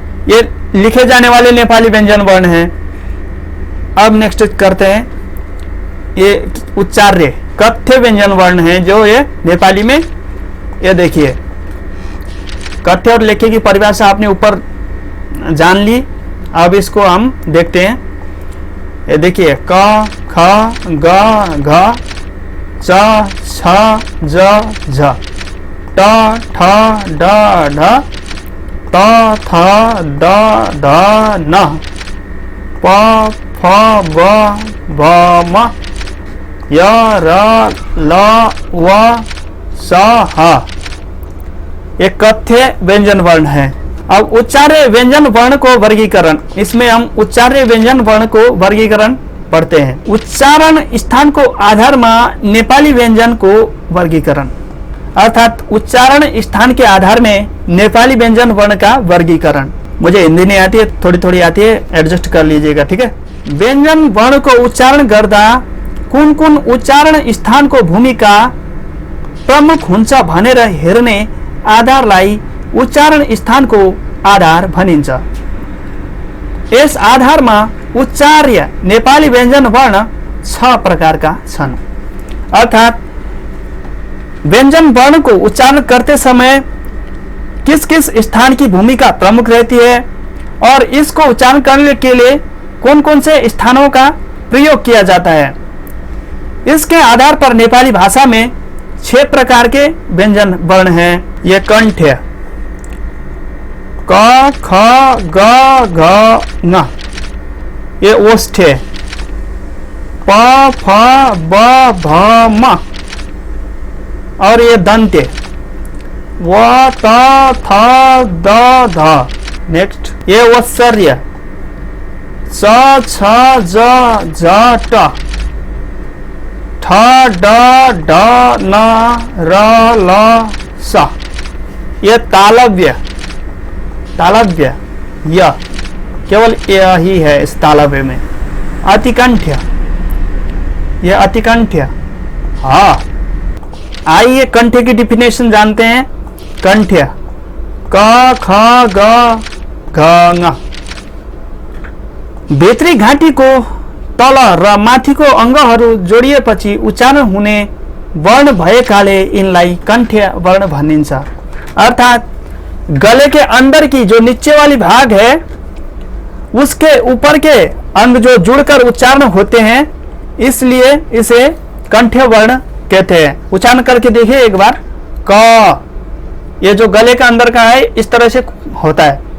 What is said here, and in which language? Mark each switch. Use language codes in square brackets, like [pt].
[hi] ये लिखे जाने वाले नेपाली व्यंजन वर्ण हैं। अब नेक्स्ट करते हैं, ये उच्चार्य कथ्य व्यंजन वर्ण हैं जो ये नेपाली में, ये देखिए कथ्य और लेख्य की परिभाषा आपने ऊपर जान ली। अब इसको हम देखते हैं। ये देखिए क ख ग घ च छ ज झ ट ठ ड ढ त थ द ध न प फ ब भ म य र ल व स ह। ये कथ्य व्यंजन वर्ण है। अब [ne] उच्चार्य व्यंजन वर्ण को वर्गीकरण, [hi] इसमें हम उच्चार्य व्यंजन वर्ण को वर्गीकरण पढ़ते हैं। उच्चारण स्थान को आधार में नेपाली व्यंजन को वर्गीकरण, अर्थात उच्चारण स्थान के आधार में नेपाली व्यंजन वर्ण का वर्गीकरण। मुझे हिंदी नहीं आती है, थोड़ी थोड़ी आती है, एडजस्ट कर लीजिएगा, ठीक है। [ne] व्यंजन वर्ण को उच्चारण गर्दा कुन कुन उच्चारण स्थानको भूमिका प्रमुख हुन्छ भनेर हेर्ने आधारलाई उच्चारण स्थानको आधार भनिन्छ। यस आधारमा उच्चार्य नेपाली व्यंजन वर्ण 6 प्रकारका छन्। [hi] अर्थात व्यंजन वर्ण को उच्चारण करते समय किस किस स्थान की भूमिका प्रमुख रहती है और इसको उच्चारण करने के लिए कौन कौन से स्थानों का प्रयोग किया जाता है, इसके आधार पर नेपाली भाषा में 6 प्रकार के व्यंजन वर्ण हैं। ये कंठ्य क ख ग घ ङ, ये ओष्ठ्य प फ ब भ म, और ये दंत्य व त थ द ध। नेक्स्ट ये वत्सर्य च छ ज झ ट ठ ड ढ न र ल स। ये तालव्य, तालव्य य, केवल यही है इस तालव्य में। अतिकंठ्य, ये अतिकंठ्य हाँ। आइए कंठ्य की डिफिनेशन जानते हैं। [ne] कंठ्य क ख ग घ ङ, भित्री घाँटीको तल र माथिको अङ्गहरू जोडिएपछि उच्चारण हुने वर्ण भएकाले इनलाई कंठ्य वर्ण भनिन्छ। [hi] अर्थात गले के अंदर की जो नीचे वाली भाग है उसके ऊपर के अंग जो जुड़कर उच्चारण होते हैं, इसलिए इसे कंठ्य वर्ण कहते हैं। उच्चारण करके देखिए एक बार। क, ये जो गले का अंदर का है इस तरह से होता है।